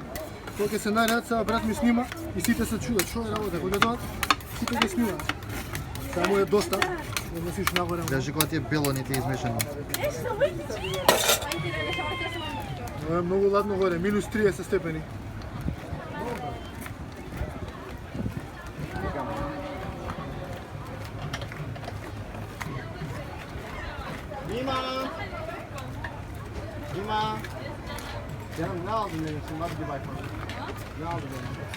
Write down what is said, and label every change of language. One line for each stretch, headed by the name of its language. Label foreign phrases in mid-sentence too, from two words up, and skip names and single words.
Macedonian: Кога ќе се најдат, сега брат ми снима и сите се чудат што е работа, кога дојдат, сите ги снимаат. Само е доста, да носиш нагоре. Кажи кога ти е бело, не ти е измешано. Ова е многу ладно горе, минус 30 степени. Dima.
Turkish: Canım ne aldın benim için? Hadi bir bakma. Ne aldın benim?